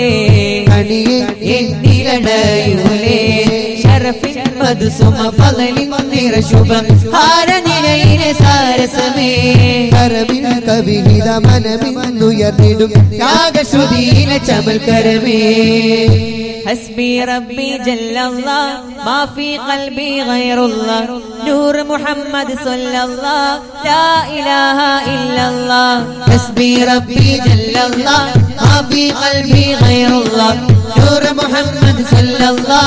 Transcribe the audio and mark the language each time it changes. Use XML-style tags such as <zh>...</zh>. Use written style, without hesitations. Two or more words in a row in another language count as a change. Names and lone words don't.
<ml>തണിയെ എന്നിലണയൂലേ ശരഫിൻ മധുസുമ ഫളലിൻ നിറശുഭം ഹാരനിരയിലെ സാരസമേ കരമിൻ കവിഹിത മനമിന്നുയർന്നിടും രാഗശ്രുതിയിലെ ചമൽക്കരമേ</ml> <ar>حسبي ربي جل الله ما في قلبي غير الله نور محمد صلى الله لا إله إلا الله حسبي ربي جل الله ما في قلبي غير الله نور محمد صلى الله</ar>